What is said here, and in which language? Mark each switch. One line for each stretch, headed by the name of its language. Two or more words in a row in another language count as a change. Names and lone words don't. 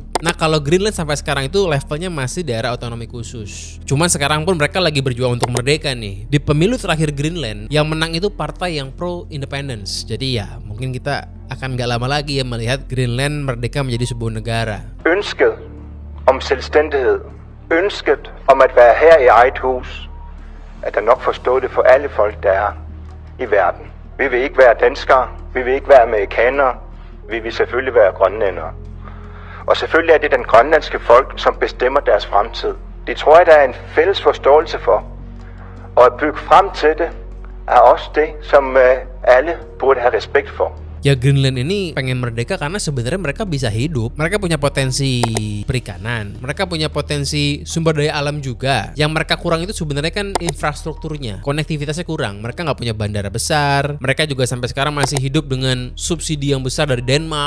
Indonesian: Nah kalau Greenland sampai sekarang itu levelnya masih daerah otonomi khusus. Cuman sekarang pun mereka lagi berjuang untuk merdeka nih. Di pemilu terakhir Greenland, yang menang itu partai yang pro-independence. Jadi ya mungkin kita akan gak lama lagi ya melihat Greenland merdeka menjadi sebuah negara.
Danish: Ønsket om selvstændighed ønsket om at være her i eget hus, at der nok forstå det for alle folk, der er i verden. Vi vil ikke være danskere, vi vil ikke være amerikanere, vi vil selvfølgelig være grønlændere. Og selvfølgelig er det den grønlandske folk, som bestemmer deres fremtid. Det tror jeg, der er en fælles forståelse for. Og at bygge frem til det, er også det, som alle burde have respekt for.
Indonesian: Ya Greenland ini pengen merdeka karena sebenarnya mereka bisa hidup. Mereka punya potensi perikanan. Mereka punya potensi sumber daya alam juga. Yang mereka kurang itu sebenarnya kan infrastrukturnya. Konektivitasnya kurang. Mereka nggak punya bandara besar. Mereka juga sampai sekarang masih hidup dengan subsidi yang besar dari Denmark.